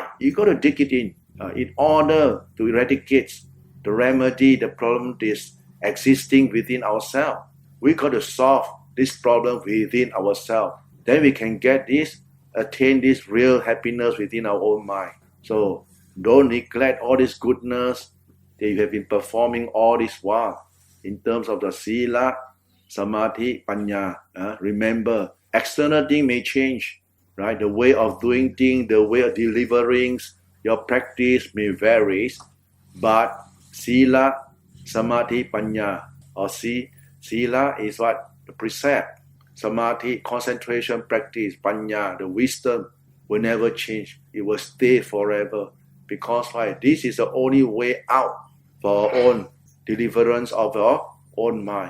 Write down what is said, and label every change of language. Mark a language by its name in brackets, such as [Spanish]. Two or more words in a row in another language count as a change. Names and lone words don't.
[English] You got to dig it in order to eradicate, to remedy the problem that is existing within ourselves. We got to solve this problem within ourselves. Then we can attain this real happiness within our own mind. So don't neglect all this goodness that you have been performing all this while in terms of the [Pali] sila, samadhi, panya. [English] Remember, external things may change, right? The way of doing things, the way of delivering, your practice may vary, but [Pali] sila, samadhi, panya, [English] or sila is what? The precept. Samadhi, concentration practice, panya, the wisdom will never change. It will stay forever. Because why? This is the only way out for our own deliverance of our own mind.